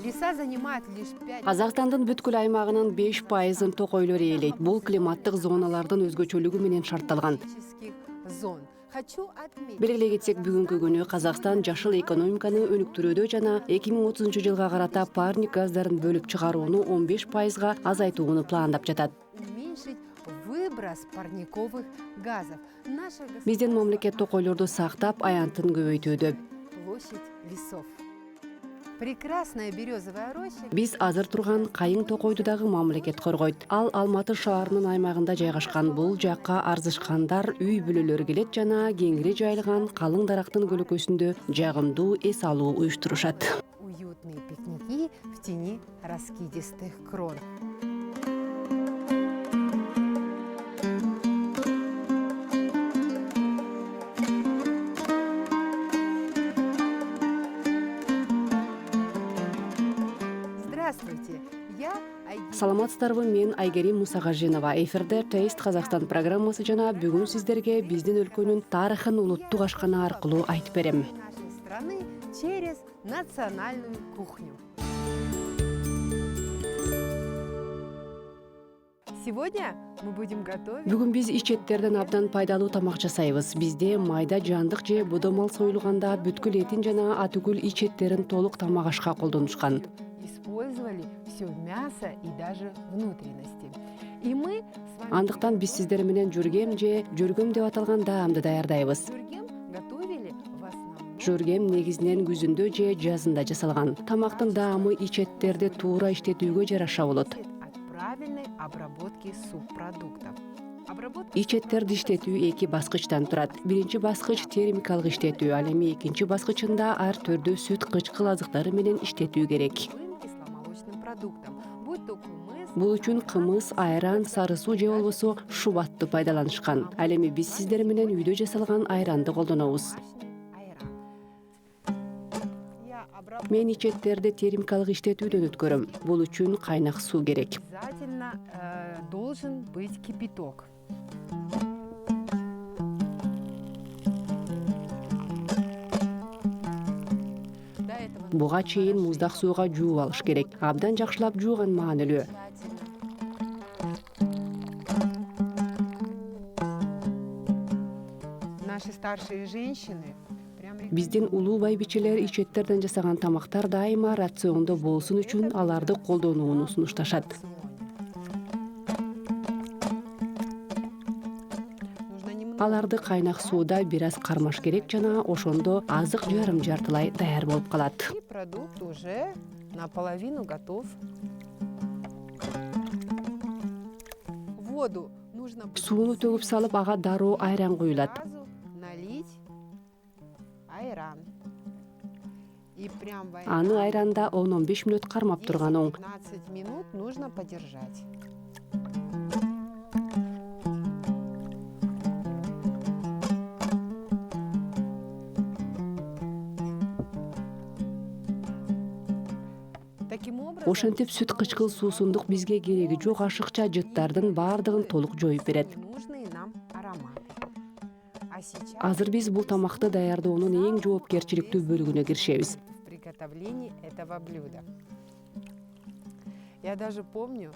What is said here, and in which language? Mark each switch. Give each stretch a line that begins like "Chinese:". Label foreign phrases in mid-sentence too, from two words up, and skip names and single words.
Russian: занимает лишь 5...
Kyrgyz: Казакстандын бүткүл аймагынын 5%-ын токойлор ээлейт. Бул климаттык зоналардын өзгөчөлүгү менен шартталган.
Russian: зон. Хочу отметить...
Kyrgyz: Белгилей кетсек, бүгүнкү күнү Казакстан жашыл экономиканы өнүктүрүүдө жана 2030-жылга карата парник газдарын бөлүп чыгарууну 15%-га азайтууну пландап жатат.
Russian: Уменьшить выброс парниковых газов.
Kyrgyz: Биздин мамлекет токойлорду сактап, аянтын көбөйтүүдө.
Russian: Площадь лесов. Прекрасная березовая роща.
Kyrgyz: Биз азыр турган кайың токойду дагы мамлекет коргойт. Ал Алматы шаарынын аймагында жайгашкан. Бул жакка арзышкандар, үй бүлөлөр келет жана кеңири жайылган калың дарактын көлөкөсүндө жагымдуу эс алуу уюштурушат.
Russian: Уютные пикники в тени раскидистых крон. Здравствуйте, я
Kyrgyz: Саламатсыздарбы, мен Айгерим Мусагажинова. Эфирде Taste Казакстан программасы жана бүгүн сиздерге биздин өлкөнүн тарыхын улуттук ашкана аркылуу айтып берем.
Russian: нашей страны через национальную кухню. Сегодня мы будем готовить...
Kyrgyz: Бүгүн биз ичеттерден абдан пайдалуу тамак жасайбыз. Бизде майда жандык же бодомал союлганда бүткүл этин жана атүгүл ичеттерин толук тамак ашка колдонушкан.
Russian: Использовали все мясо и даже внутренности. И мы с вами...
Kyrgyz: Андыктан биз сиздер менен жүргем же жүргөм деп аталган даамды даярдайбыз.
Russian: Жургем готовили в основном...
Kyrgyz: Жүргем негизинен күзүндө же жазында жасалган. Тамактын даамы ичеттерди туура иштетүүгө жараша болот.
Russian: От правильной обработки субпродуктов.
Kyrgyz: Ичеттерди иштетүү 2 баскычтан турат. Биринчи баскыч термикалык иштетүү, ал эми экинчи баскычында ар түрдүү сүт кычкыл азыктары менен иштетүү керек.
Russian: Кисломолочным продуктом, будь то кумыс...
Kyrgyz: Бул үчүн кымыз, айран, сары суу же болбосо шубатты пайдаланышкан. Ал эми биз сиздер менен үйдө жасалган айранды колдонобуз. Мен ичеттерди термикалык иштетүүдөн өткөрөм. Бул үчүн кайнак суу керек.
Russian: Обязательно должен быть кипяток.
Kyrgyz: Буга чейин муздак сууга жууп алыш керек. Абдан жакшылап жууган маанилүү.
Russian: Наши старшие женщины
Kyrgyz: Биздин улуу байбичелер ичеттерден жасаган тамактар дайыма рациондо болсун үчүн аларды колдонууну сунушташат. Аларды кайнак сууда бир аз кармаш керек жана ошондо азык жарым-жартылай даяр болуп калат.
Russian: и продукт уже наполовину готов. Воду нужно
Kyrgyz: Сууну төгүп салып, ага дароо айран куюлат.
Russian: сразу налить айран. И прям в
Kyrgyz: Аны айранда 10-15 мүнөт кармап турган оң.
Russian: 15 минут нужно подержать. Таким образом,
Kyrgyz: Ошентип сүт кычкыл суусундук бизге кереги жок ашыкча жыттардын баардыгын толук жоюп берет.
Russian: нужные нам ароматы. А сейчас
Kyrgyz: Азыр биз бул тамакты даярдоонун эң жоопкерчиликтүү бөлүгүнө киришебиз.
Russian: в приготовлении этого блюда. Я даже помню,